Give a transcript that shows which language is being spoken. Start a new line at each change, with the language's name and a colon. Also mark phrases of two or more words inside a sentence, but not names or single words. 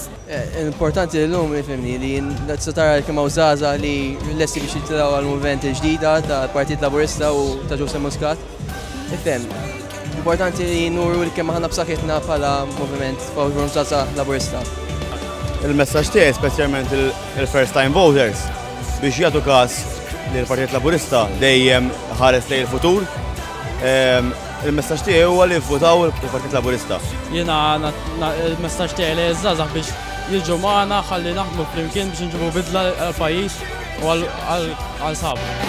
Maltese: Importanti l-lum ifhimni li tara kemm hawn żgħażagħ li lesti biex jitilgħu għall-moviment il-ġdida tal-Partit Laburista u ta' Joseph Muscat. Ifhem, importanti li nuru li kemm aħna b'saħħitna bħala moviment Forum Żgħażagħ Laburista. Il-messaġġ tiegħi speċjalment il-
English: first time voters
Maltese: biex jagħtu każ li l-Partit Laburista dejjem ħares lejn il-futur. Il-messaġġ tiegħi huwa li jivvutaw il-Partit Laburista. Jiena il-messaġġ tiegħi li żgħażagħ biex jiġu magħna ħalli naħdmu flimkien biex inġibu bidla għall-pajjiż u għall-sab.